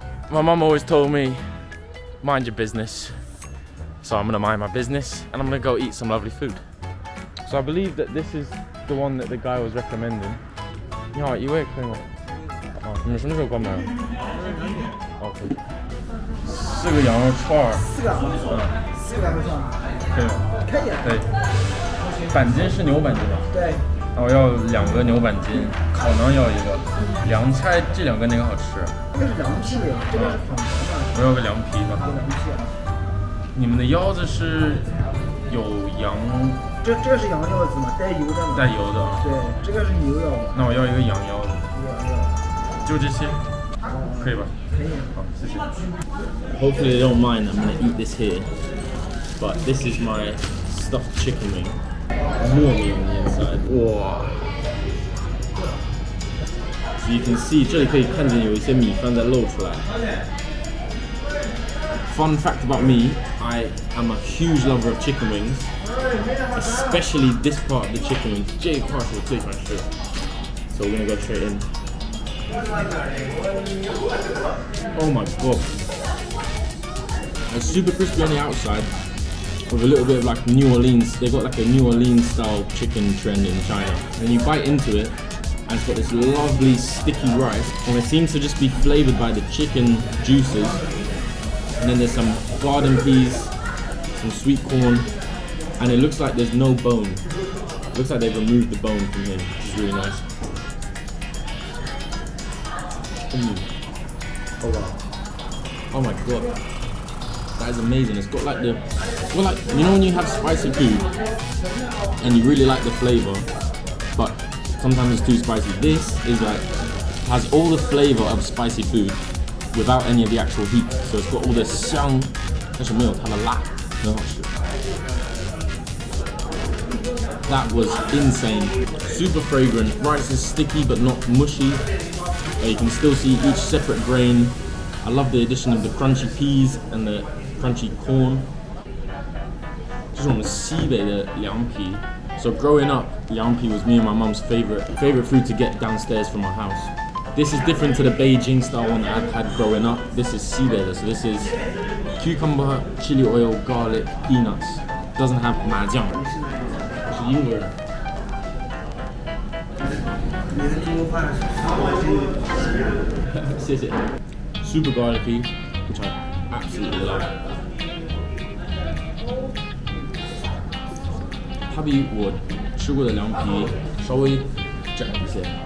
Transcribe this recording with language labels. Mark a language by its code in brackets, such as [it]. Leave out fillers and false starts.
[en] My mum always told me, mind your business. So I'm gonna mind my business and I'm gonna go eat some lovely food. So I believe that this is the one that the guy was recommending. [zh] 你好，一位可以吗？哦，你们什么时候关门？OK。 4个羊肉串儿。 4个。4个羊肉串。可以吗？可以。可以。板筋是牛板筋吧？对。然后要2个牛板筋，烤馕要1个，凉菜这2个哪个好吃？这个是凉皮，这个是黄馍嘛。我要个凉皮吧。凉皮。你们的腰子是有羊？这个是羊腰子嘛，带油的嘛。带油的。对，这个是牛腰子。那我要一个羊腰子。羊腰。就这些，可以吧？可以。好，谢谢。 [en] Hopefully they don't mind. I'm gonna eat this here, but this is my stuffed chicken wing. 糯米 on the inside. [zh] 哇 ！ [en] So you can see [zh] 这里可以看见有一些米饭在露出来。 [en] Fun fact about me, I am a huge lover of chicken wings, especially this part of the chicken wings. [zh] 这一块是我最喜欢吃的。 [en] So we're gonna go straight in. Oh my god! It's super crispy on the outside, with a little bit of like New Orleans. They got like a New Orleans style chicken trend in China. And you bite into it, and it's got this lovely sticky rice, and it seems to just be flavored by the chicken juices. And then there's some garden peas, some sweet corn, and it looks like there's no bone. It looks like they've removed the bone from here, which is really nice. Oh wow. Oh my god. That is amazing. It's got like you know when you have spicy food and you really like the flavor, but sometimes it's too spicy. This is like has all the flavor of spicy food without any of the actual heat. So it's got all the [zh] 香，但是没有它的辣，很好吃。 [en] That was insane. Super fragrant. Rice is sticky but not mushy. You can still see each separate grain. I love the addition of the crunchy peas and the crunchy corn. [zh] 这是我们西北的凉皮。 [en] So growing up, 凉皮 was me and my mum's favorite food to get downstairs from our house. This is different to the Beijing style one that I've had growing up. This is 西北的, so this is cucumber, chili oil, garlic, peanuts. Doesn't have 麻酱。 [zh] 我是英国人。你的中国话是谢谢。 [en] Super garlicky, which I absolutely love. [zh] 它比我吃过的凉皮稍微窄一些。